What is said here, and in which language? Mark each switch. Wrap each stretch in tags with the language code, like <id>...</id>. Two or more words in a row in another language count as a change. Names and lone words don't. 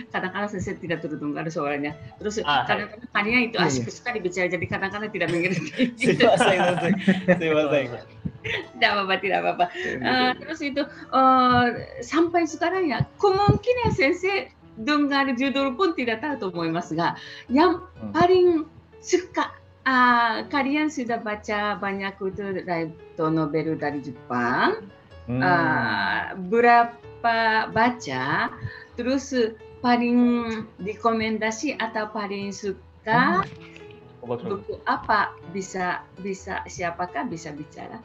<id>Kadang-kadang saya tidak terdengar suaranya. Terus kadang-kadang kalian itu asik sekali bicara, jadi kadang-kadang tidak mengerti. Tidak apa-apa. Terus itu sampai sekarang ya, kemungkinan sensei dengar judul pun tidak tahu</id> <ja>と思いますが,</ja> <id>yang paling suka kalian sudah baca banyak itu</id> <en>light novel</en> <id>dari Jepang, berapa baca, terus paling rekomendasi atau paling suka buku apa, bisa siapakah bisa bicara?</id>